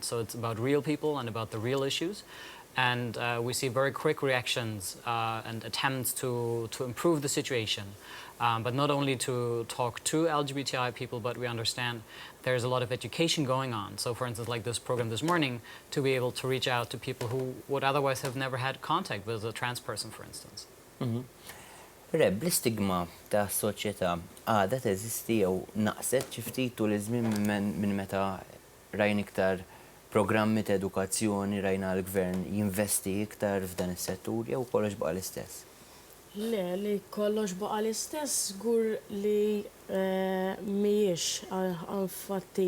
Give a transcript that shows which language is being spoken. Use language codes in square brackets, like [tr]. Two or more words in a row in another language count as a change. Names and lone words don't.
[en] So it's about real people and about the real issues. And we see very quick reactions and attempts to improve the situation. But not only to talk to LGBTI people, but we understand there's a lot of education going on. So for instance, like this program this morning, to be able to reach out to people who would otherwise have never had contact with a trans person, for instance. [mt] Reb, l-istigma ta' soċjetà għadha teżisti jew naqset xi ftit tul iż-żmien minn meta rajn iktar programmi ta' edukazzjoni rajna l-gvern jinvesti iktar f'dan is-settur jew kollox baqa' l-istess? Le, li kollox baqa l-istess, żgur li mhijiex infatti